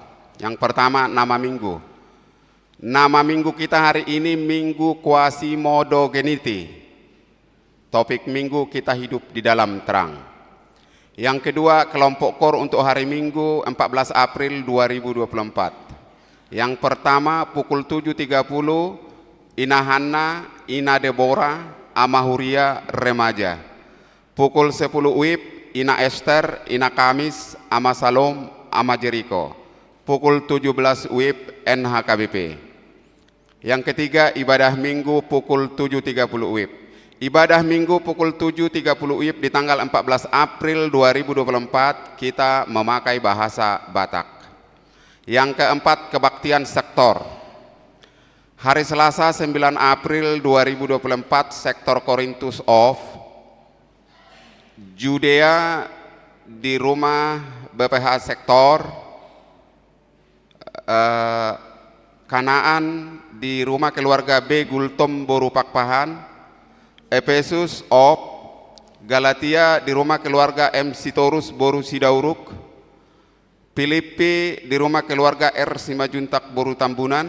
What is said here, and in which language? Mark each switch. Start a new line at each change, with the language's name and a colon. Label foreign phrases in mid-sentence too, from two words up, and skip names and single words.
Indonesian: Yang pertama, nama minggu. Nama minggu kita hari ini Minggu Quasimodogeniti. Topik minggu kita hidup di dalam terang. Yang kedua, kelompok kor untuk hari Minggu 14 April 2024. Yang pertama, pukul 7.30, Ina Hanna, Ina Deborah, Ama Huria, remaja. Pukul 10 WIB, Ina Esther, Ina Kamis, Ama Salom, Ama Jericho. Pukul 17 WIB, NHKBP. Yang ketiga, ibadah minggu pukul 7.30 WIB. Ibadah minggu pukul 7.30 WIB di tanggal 14 April 2024 kita memakai bahasa Batak. Yang keempat, kebaktian sektor. Hari Selasa 9 April 2024, sektor Korintus of Judea di rumah BPH sektor, Kanaan di rumah keluarga B Gultom Boru Pakpahan, Efesus of Galatia di rumah keluarga M Sitorus Boru Sidauruk, Filipi di rumah keluarga R Simajuntak Boru Tambunan.